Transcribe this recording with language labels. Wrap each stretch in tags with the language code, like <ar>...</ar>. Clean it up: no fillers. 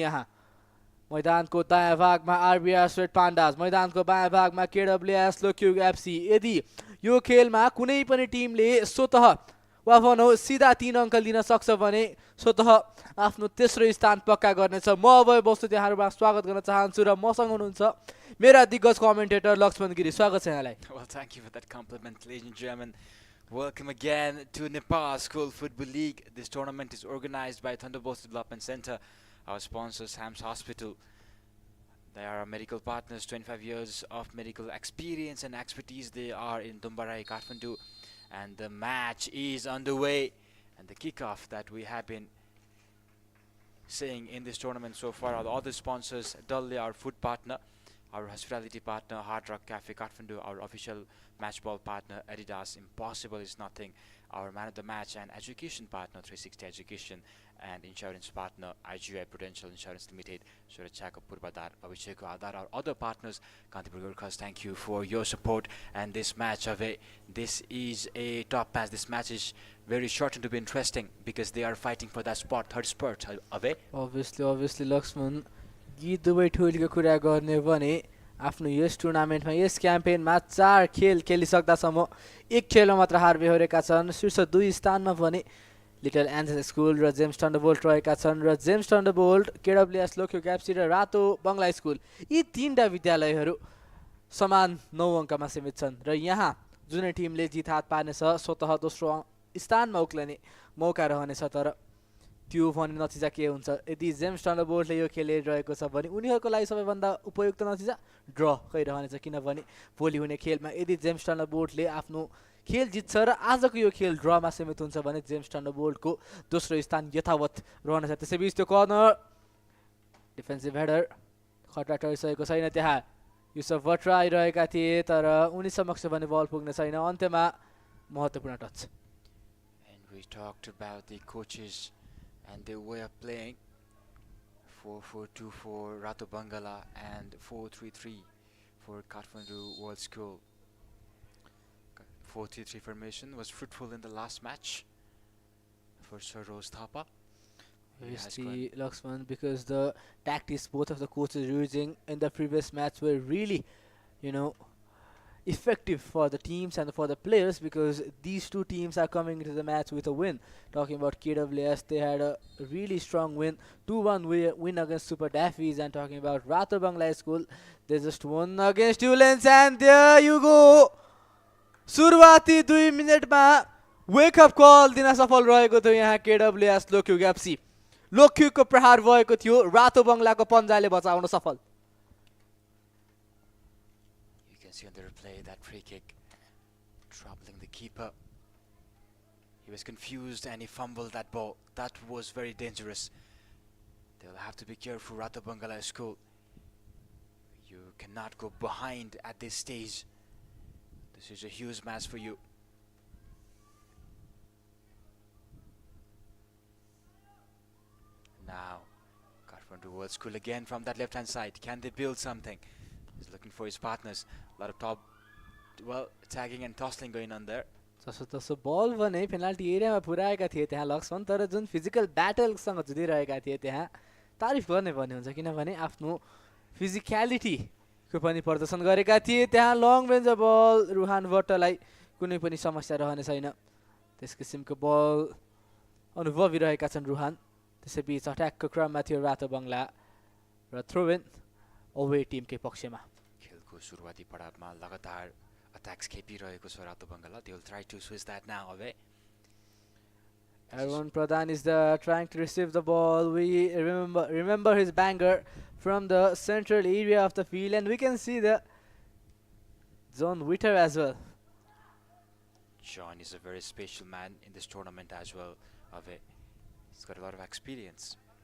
<ne>यहाँ मैदानको दायाँ भागमा आरबीआर रेड पान्डास मैदानको बायाँ भागमा केडब्ल्युएस लोक्युग एफसी। यदि यो खेलमा कुनै पनि टिमले स्वतः वा भनौँ सिधा 3 अङ्क लिन सक्छ भने स्वतः आफ्नो तेस्रो स्थान पक्का गर्नेछ। म अब वस्तु त्यहाँहरूमा स्वागत गर्न चाहन्छु र मसँग हुनुहुन्छ मेरा दिग्गज कमेन्टेटर लक्ष्मण गिरी। स्वागत छ यहाँलाई।</ne> <en>Well, thank you for that compliment, ladies and gentlemen. Welcome again to Nepal School Football League. This tournament is organized by Thunderbolts Development Center. Our sponsors, Hams Hospital. They are our medical partners, 25 years of medical experience and expertise. They are in Dumbarai, Kathmandu. And the match is underway. And the kickoff that we have been seeing in this tournament so far are the other sponsors. Dully, our food partner, our hospitality partner, Hard Rock Cafe Kathmandu, our official match ball partner, Adidas, Impossible is Nothing, our man of the match and education partner, 360 Education, and insurance partner, IGI Prudential Insurance Limited, Surachaka Purbadar, Abhisheko Adar, our other partners, Kantipur Gurkhas, thank you for your support. And this match, this is a top match. This match is very short to be interesting because they are fighting for that spot, third spot, Obviously,</en> <ne>Lakshman, गीत दुवै ठुलीको कुरा गर्ने भने आफ्नो यस टुर्नामेन्टमा यस क्याम्पेनमा 4 खेल खेलिसक्दासम्म एक खेलमा मात्र हार बेहोरेका छन्। शीर्ष 2 स्थानमा भने लिटल एन्जेल स्कुल र जेम्स थन्डरबोल्ट रहेका छन् र जेम्स थन्डरबोल्ट केडब्ल्युएस लोक्युग एफसी र रातो बङ्गला स्कुल यी 3टा विद्यालयहरू समान 9 अङ्कमा सीमित छन् र यहाँ जुनै टिमले जित हात पार्नेछ स्वतः दोस्रो स्थानमा उक्लने मौका रहनेछ। तर त्यो भने नतिजा के हुन्छ यदि जेम्स थन्डरबोल्टले यो खेलिरहेको छ भने उनीहरूको लागि सबैभन्दा उपयुक्त नतिजा ड्र रहनेछ। किनभने भोलि हुने खेलमा यदि जेम्स थन्डरबोल्टले आफ्नो खेल जित्छ र आजको यो खेल ड्रमा सीमित हुन्छ भने जेम्स थन्डरबोल्टको दोस्रो स्थान यथावत रहनेछ। त्यसैबीच त्यो कर्नर डिफेन्सिभ हेडर खतरा टरिसकेको छैन। त्यहाँ युसुफ भट्टराई रहेका थिए तर उनी समक्ष भने बल पुग्ने छैन। अन्त्यमा महत्त्वपूर्ण touch.</ne> <en>And we talked about the coaches and their way of playing. 4-4-2 for Rato Bangla and 4-3-3 for Kathmandu World School. 4-3-3 formation was fruitful in the last match for Sir Rose Thapa. Obviously, Lakshman, because the tactics both of the coaches using in the previous match were really, effective for the teams and for the players, because these two teams are coming into the match with a win. Talking about KWS, they had a really strong win, 2-1 win against Super Daffeys. And talking about Rato Bangla School, they just won against Ullens. And there you go,</en> <ne>सुरुवाती 2 मिनेटमा wake up call दिन सफल रहेको थियो यहाँ केडब्ल्युएस लोक्युग FC. लोक्युगको प्रहार भएको थियो, रातो बङ्गलाको पन्जाले बचाउन सफल।</ne> <en>See on the replay that free kick troubling the keeper. He was confused and he fumbled that ball. That was very dangerous. They'll have to be careful, Rato Bangla School. You cannot go behind at this stage. This is a huge match for you. Now Kathmandu World School again from that left hand side. Can they build something? He's looking for his partners. A lot of tagging and tossing going on there.</en> <ne>जसो बल भने penalty एरियामा पुर्याएका थिए त्यहाँ लक्ष्मण, तर जुन physical ब्याटलसँग जुधिरहेका थिए त्यहाँ तारिफ गर्ने भन्ने हुन्छ। किनभने आफ्नो फिजिक्यालिटीको पनि प्रदर्शन गरेका थिए। त्यहाँ लङ रेन्ज बल रुहान भट्टलाई कुनै पनि समस्या रहने छैन। त्यस किसिमको बल अनुभवी रहेका छन् रुहान। त्यसैबीच अट्याकको क्रममा थियो रातो बङ्गला र थ्रो इन अवे टिमकै पक्षमा। खेलको सुरुवाती पडावमा लगातार अट्याक्स खेपिरहेको छ रातो Bangla.</ne> <en>They will try to switch that now away. Arun Pradhan is trying to receive the ball. We remember his banger from the central area of the field, and we can see the zone witter as well. John is a very special man in this tournament as well. He's got a lot of experience.</en>